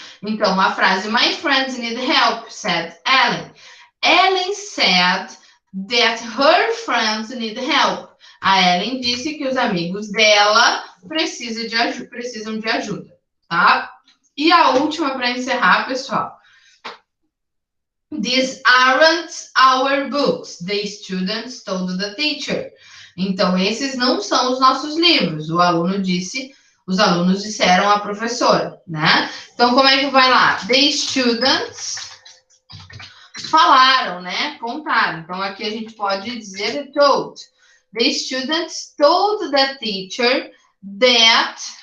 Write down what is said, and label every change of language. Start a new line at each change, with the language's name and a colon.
Portuguese: Então, a frase
English: My friends need help, said Ellen. Ellen said that her friends need help.
Portuguese: A Ellen disse que os amigos dela precisam de ajuda, tá? E a última para encerrar, pessoal.
English: These aren't our books, the students told the teacher.
Portuguese: Então, esses não são os nossos livros. O aluno disse, os alunos disseram à professora, né? Então, como é que vai lá?
English: The students
Portuguese: falaram, né? Contaram. Então, aqui a gente pode dizer told.
English: The students told the teacher that.